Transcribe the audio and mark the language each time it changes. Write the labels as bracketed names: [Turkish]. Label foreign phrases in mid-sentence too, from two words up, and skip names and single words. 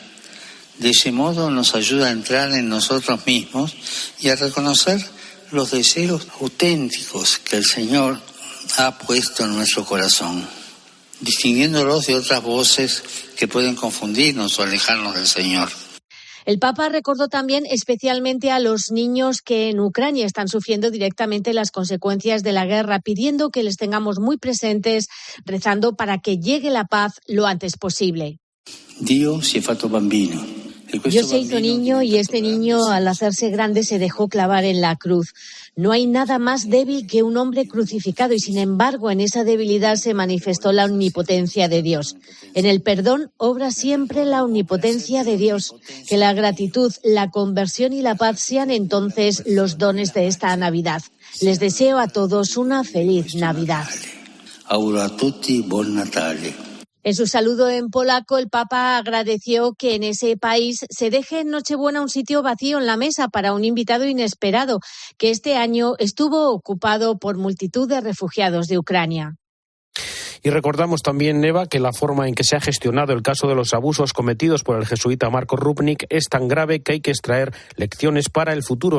[Spanish] De ese modo nos ayuda a entrar en nosotros mismos y a reconocer los deseos auténticos que el Señor ha puesto en nuestro corazón, distinguiéndolos de otras voces que pueden confundirnos o alejarnos del Señor. El Papa recordó también especialmente a los niños que en Ucrania están sufriendo directamente las consecuencias de la guerra, pidiendo que les tengamos muy presentes, rezando para que llegue la paz lo antes posible. [Italian] Dios se fatto bambino. [Spanish] Dios se hizo niño y este niño, al hacerse grande, se dejó clavar en la cruz. No hay nada más débil que un hombre crucificado y, sin embargo, en esa debilidad se manifestó la omnipotencia de Dios. En el perdón obra siempre la omnipotencia de Dios. Que la gratitud, la conversión y la paz sean entonces los dones de esta Navidad. Les deseo a todos una feliz Navidad. [Italian] Auguro a tutti buon Natale. [Spanish] En su saludo en polaco, el Papa agradeció que en ese país se deje en Nochebuena un sitio vacío en la mesa para un invitado inesperado, que este año estuvo ocupado por multitud de refugiados de Ucrania. Y recordamos también, Eva, que la forma en que se ha gestionado el caso de los abusos cometidos por el jesuita Marco Rupnik es tan grave que hay que extraer lecciones para el futuro.